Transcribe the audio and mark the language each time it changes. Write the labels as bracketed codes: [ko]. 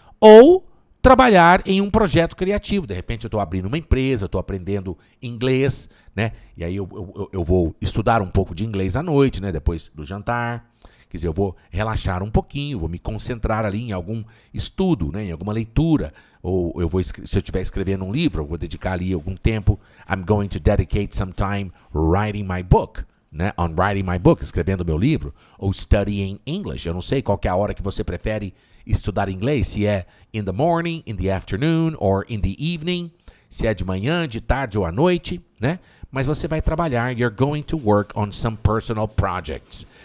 [pt] Ou trabalhar em um projeto criativo. De repente eu estou abrindo uma empresa, estou aprendendo inglês, né? E aí eu vou estudar um pouco de inglês à noite, né? Depois do jantar. Quer dizer, eu vou relaxar um pouquinho, vou me concentrar ali em algum estudo, né? Em alguma leitura. Ou se eu estiver escrevendo um livro, eu vou dedicar ali algum tempo. [en] I'm going to dedicate some time writing my book. [pt] Né, [en] on writing my book, [pt] escrevendo meu livro, ou [en] studying English. [pt] Eu não sei qual que é a hora que você prefere estudar inglês, se é [en] in the morning, in the afternoon, or in the evening, [pt] se é de manhã, de tarde ou à noite, né? Mas você vai trabalhar, [en] you're going to work on some personal projects.